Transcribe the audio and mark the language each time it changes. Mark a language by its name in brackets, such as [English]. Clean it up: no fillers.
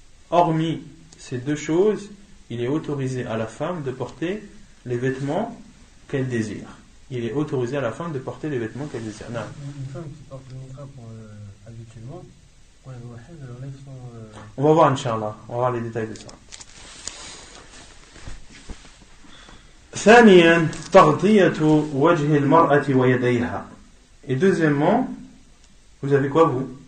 [French] Hormis ces deux choses, il est autorisé à la femme de porter les vêtements qu'elle désire. Il est autorisé à la femme de porter les vêtements qu'elle désire. Non. Une femme qui porte le niqab habituellement, quand elle va faire, elle enlève son... On va voir, Inch'Allah. On va voir les détails de ça. [Arabic] ثانيا تغطية وجه المرأة ويديها. [French] Et deuxièmement, vous avez quoi vous?